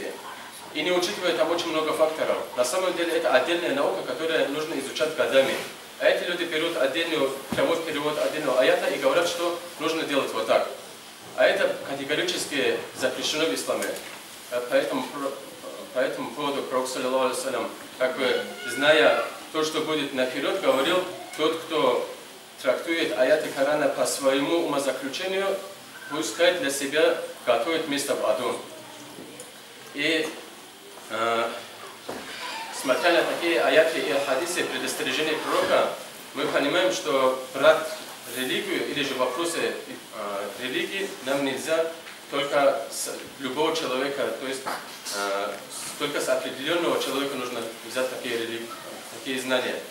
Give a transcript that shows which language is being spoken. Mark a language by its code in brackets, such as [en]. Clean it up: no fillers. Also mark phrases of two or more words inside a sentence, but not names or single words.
[ru] И не учитывая там очень много факторов. На самом деле это отдельная наука, которую нужно изучать годами. А эти люди берут отдельный прямой перевод отдельного аята и говорят, что нужно делать вот так. А это категорически запрещено в исламе. По этому поводу Пророк, [ar] صلى الله عليه وسلم, [ru] как бы зная то, что будет наперед, говорил: тот, кто трактует аяты Корана по своему умозаключению, пускай для себя готовит место в аду. И смотря на такие аяты и хадисы, предостережения пророка, мы понимаем, что брать религию или же вопросы религии нам нельзя только с любого человека, то есть только с определенного человека нужно взять такие знания.